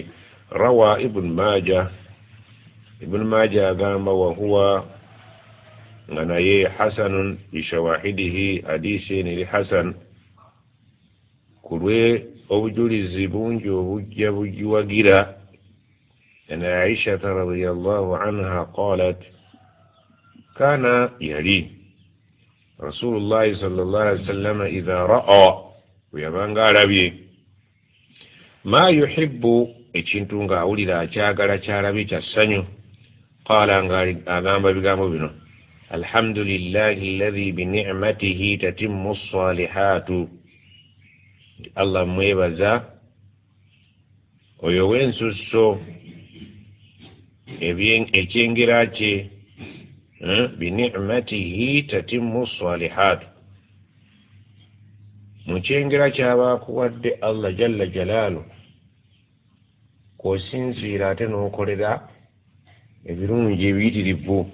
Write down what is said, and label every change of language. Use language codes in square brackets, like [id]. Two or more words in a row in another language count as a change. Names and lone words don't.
[lg] Rawa Ibn Majah agamba wahuwa nga naye [ar] حسن بشواهده, [lg] hadisi eri hasan kulwe obujulizi bungi obujja bugiwagira. [ar] أن عائشة رضي الله عنها قالت كان يلي رسول الله صلى الله عليه وسلم إذا رأى ويبان قال ما يحب [lg] ekintu ng'awulira akyagala kyalabi kyassanyu qala ng'agamba bigambo bino [ar] الحمد لله الذي بنعمته تتم الصالحات, Allah mwebaza [lg] oyo w'ensusso ekyengera kye [ar] بنعمته تتم الصالحات, [lg] mu kyengera ky'abaakuwadde [ar] الله جل جلاله [lg] kw'osinziira ate n'okolera ebirungi ebiyitirivu.